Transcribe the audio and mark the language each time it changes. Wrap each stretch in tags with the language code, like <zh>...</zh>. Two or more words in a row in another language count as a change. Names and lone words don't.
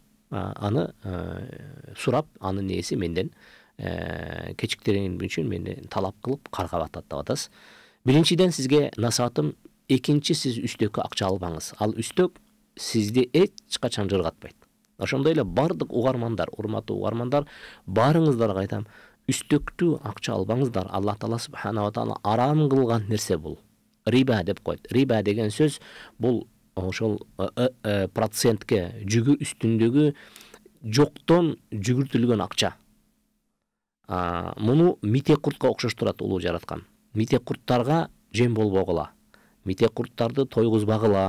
<ky>Аны сурап, анын ээси менден кечиктирген үчүн мени талап кылып каргап атат деп атасыз. Биринчиден сизге насаатым, экинчи, сиз үстөккө акча албаңыз. Ал үстөк сизди эч качан жыргатпайт. Ошондой эле бардык угармандар, урматтуу угармандар, баарыңыздарга айтам, үстөктү акча албаңыздар. Алла Таала</ky> <ar>سبحانه وتعالى</ar> <ky>арам кылган нерсе бул. Риба деп койт. Риба деген сөз бул ошол процентке, жүгү үстүндөгү жоктон жүгүртүлгөн акча. Муну митек куртка окшоштурат улуу жараткан. Митек курттарга жем болбогула. Митек курттарды тойгузбагыла.</ky>